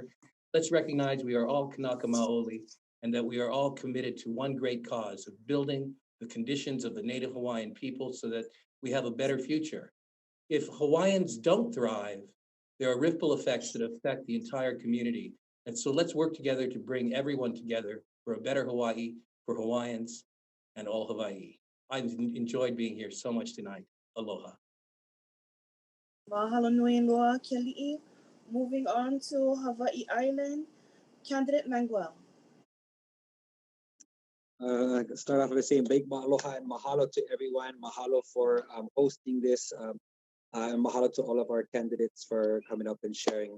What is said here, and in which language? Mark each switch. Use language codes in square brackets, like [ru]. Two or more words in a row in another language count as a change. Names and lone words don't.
[en] Let's recognize we are all [haw] kanaka maoli [en] and that we are all committed to one great cause of building the conditions of the Native Hawaiian people so that we have a better future. If Hawaiians don't thrive, there are ripple effects that affect the entire community. And so let's work together to bring everyone together for a better Hawaii, for Hawaiians and all Hawaii. I've enjoyed being here so much tonight. Aloha. [haw] Mahalo nui loa, Keli'i. [en] Moving on to Hawaii Island, candidate Manguel. Start off by saying big aloha and mahalo to everyone. Mahalo for hosting this. And mahalo to all of our candidates for coming up and sharing.